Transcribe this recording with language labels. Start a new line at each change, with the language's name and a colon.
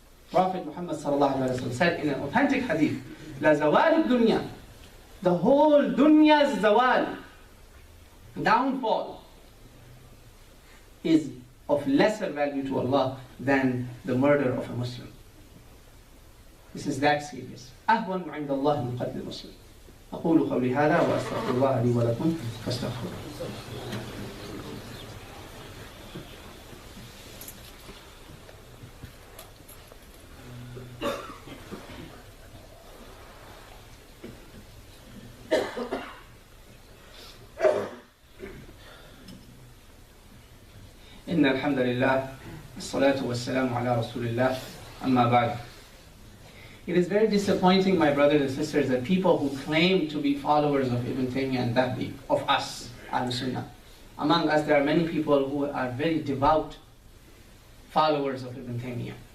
English: Prophet Muhammad said in an authentic hadith, La zawal dunya, the whole dunya's zawal, downfall, is of lesser value to Allah than the murder of a Muslim. This is that serious.
Arabic: أهون عند الله من قتل المسلم. أقول قولي هذا وأستغفر الله لي ولكم فاستغفروه. إن الحمد لله الصلاة والسلام على رسول الله أما بعد.
English: It is very disappointing, my brothers and sisters, that people who claim to be followers of Ibn Taymiyyah and Dhahbi, of us, Ahl-Sunnah, among us there are many people who are very devout followers of Ibn Taymiyyah.